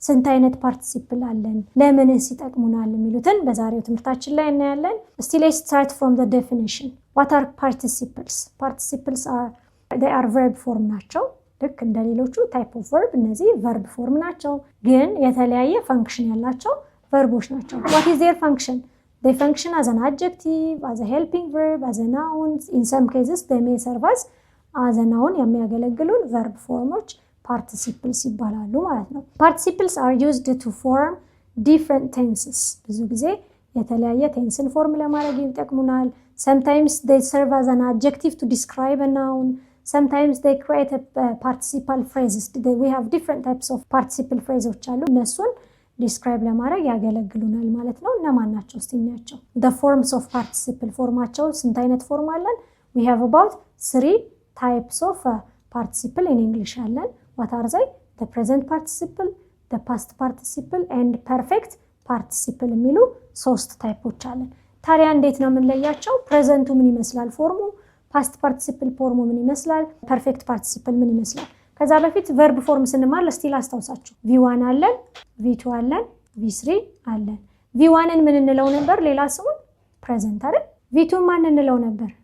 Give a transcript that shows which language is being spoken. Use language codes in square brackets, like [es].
[am] ስንት አይነት ፓርቲሲፕል አለን? ለምንስ ይጠቅሙናል? የሚሉትን በዛሬው ትምህርታችን ላይ እናያለን። እስቲ [en] ሌትስ ስታርት ፍሮም ዘ ዴፊኒሽን። ዋት አር ፓርቲሲፕልስ? ፓርቲሲፕልስ አር ቨርብ ፎርም [am] ናቸው። ልክ እንደ ሌሎቹ ታይፕ ኦፍ ቨርብ እነዚህ ቨርብ ፎርም ናቸው፣ ግን የተለያየ ፈንክሽን ያላቸው ቨርቦች ናቸው። [en] ዋት ኢዝ ዜር ፈንክሽን? They function as an adjective, as a helping verb, as a noun. In some cases, they may serve as a noun. [am] የሚያገለግሉን [en] verb formoች participles [am] ይባላሉ ማለት ነው። [en] Participles are used to form different tenses. [am] ብዙ ጊዜ የተለያየ ቴንስን ፎርም ለማድረግ ይጠቅሙናል። [en] Sometimes they serve as an adjective to describe a noun. Sometimes they create a participle phrases. We have different types of participle phrases [am] አሉ። እነሱን ዲስክራይብ ለማድረግ ያገለግሉናል ማለት ነው። እነማን ናቸው እስቲ እናያቸው። [en] the forms of participle [am] ፎርማቸው ስንት አይነት ፎርም አለን? [en] we have about 3 types of participle in English [am] አለን። [en] what are they? the present participle, the past participle and perfect participle [am] የሚሉ 3 ታይፖች አለን። ታዲያ እንዴት ነው የምንለያቸው? ፕሬዘንቱ ምን ይመስላል ፎርሙ፣ ፓስት ፓርቲሲፕል ፎርሙ ምን ይመስላል፣ ፐርፌክት ፓርቲሲፕል ምን ይመስላል? ከዛ በፊት ቨርብ ፎርም ስንማር ለስቲል አስታውሳችሁ V1 አለን፣ V2 አለን፣ V3 አለን። V1ን ምን እንለው ነበር? ሌላ ስሙ ፕሬዘንት አይደል? V2ን ማን እንለው ነበር?